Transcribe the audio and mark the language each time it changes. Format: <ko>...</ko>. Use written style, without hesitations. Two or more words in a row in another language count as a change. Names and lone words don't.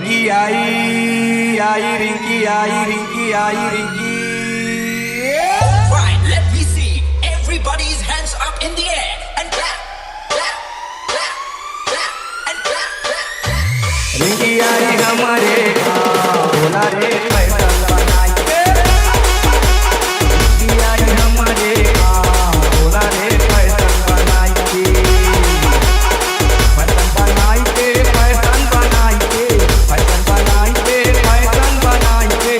<hi>रिंकी आई</hi> <en>Right, let me see everybody's hands up in the air and clap, clap, clap, clap, and clap, clap, clap.</en> <hi>रिंकी आई हमारे गाँव, बोला रे फैशन बनाइए। रिंकी आई हमारे गाँव, बोला रे फैशन बनाइए। फैशन बनाइए, फैशन बनाइए, फैशन बनाइए, फैशन बनाइए।</hi>